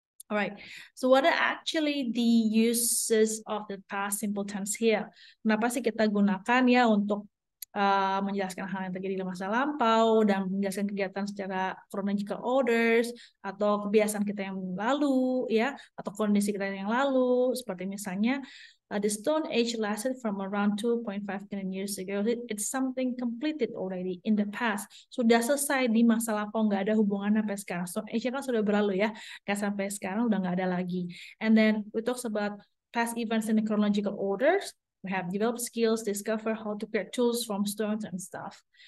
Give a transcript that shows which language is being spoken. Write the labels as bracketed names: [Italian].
[English] Alright, so what are actually the uses of the past simple tense here? [Indonesian] Kenapa sih kita gunakan ya untuk menjelaskan hal yang terjadi di masa lampau dan menjelaskan kegiatan secara [English] chronological orders [Indonesian] atau kebiasaan kita yang lalu, ya, atau kondisi kita yang lalu, seperti misalnya [English] the Stone Age lasted from around 2.5 million years ago. It's something completed already in the past. [Indonesian] Sudah selesai di masa lampau, nggak ada hubungan sampai sekarang. Stone Age kan sudah berlalu ya, nggak sampai sekarang udah nggak ada lagi. [English] And then we talk about past events in the chronological orders. We have developed skills, discover how to create tools from stones and stuff.